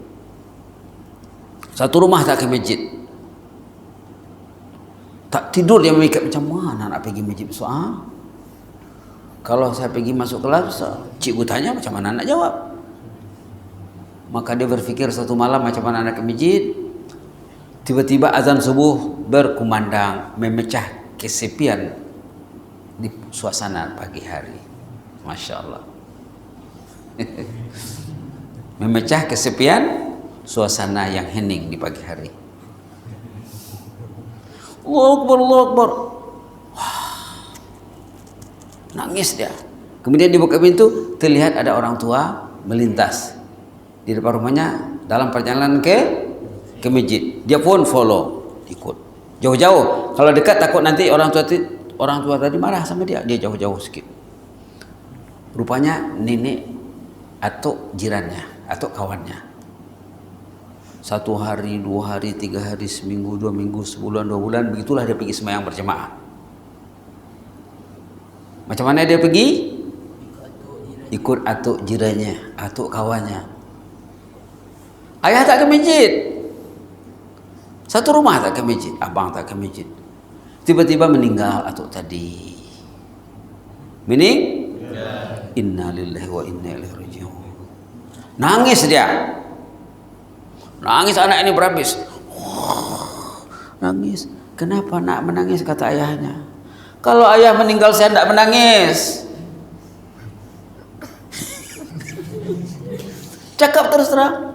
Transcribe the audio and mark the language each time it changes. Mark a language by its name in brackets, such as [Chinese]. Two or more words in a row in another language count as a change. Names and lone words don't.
[Malay] Satu rumah tak ke masjid. Tak tidur dia memikir macam mana nak pergi masjid besok. Kalau saya pergi masuk kelas, cikgu tanya macam mana nak jawab. Maka dia berfikir satu malam macam mana nak ke masjid. Tiba-tiba azan subuh berkumandang, memecah kesepian di suasana pagi hari. [Arabic] ما شاء الله. [Malay] Memecah kesepian suasana yang hening di pagi hari. [Arabic] الله أكبر، الله أكبر. [Malay] Nangis dia. Kemudian dibuka pintu, terlihat ada orang tua melintas di depan rumahnya dalam perjalanan ke masjid. Dia pun follow, ikut. Jauh-jauh. Kalau dekat takut nanti orang tua tadi marah sama dia. Dia jauh-jauh sikit. Rupanya nenek atau jirannya atau kawannya. 1 hari, 2 hari, 3 hari, seminggu, 2 minggu, sebulan, 2 bulan, begitulah dia pergi sembahyang berjamaah. Macam mana dia pergi? Ikut atuk jirannya, atuk kawannya. Ayah tak ke masjid. Satu rumah tak ke masjid, abang tak ke masjid. Tiba-tiba meninggal atuk tadi. [Arabic] إنا لله وإنا إليه راجعون. [Malay] Nangis dia. Nangis anak ini berhabis. Nangis. Kenapa nak menangis, kata ayahnya. Kalau ayah meninggal saya tidak menangis. Cakap terus terang.